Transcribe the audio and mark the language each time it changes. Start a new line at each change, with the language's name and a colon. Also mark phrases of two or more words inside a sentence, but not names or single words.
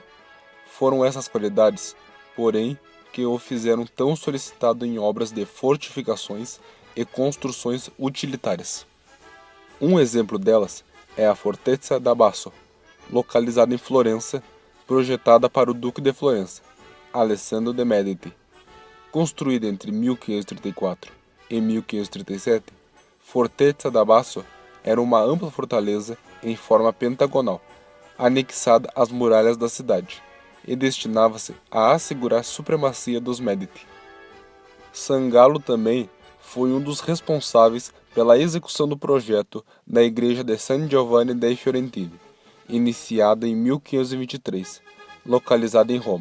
Portuguese: Foram essas qualidades, porém, que o fizeram tão solicitado em obras de fortificações e construções utilitárias. Um exemplo delas é a Fortezza da Basso, localizada em Florença, projetada para o Duque de Florença, Alessandro de Medici. Construída entre 1534 e 1537, Fortezza da Basso era uma ampla fortaleza em forma pentagonal, anexada às muralhas da cidade, e destinava-se a assegurar a supremacia dos Medici. Sangallo também foi um dos responsáveis pela execução do projeto da igreja de San Giovanni dei Fiorentini, iniciada em 1523, localizada em Roma.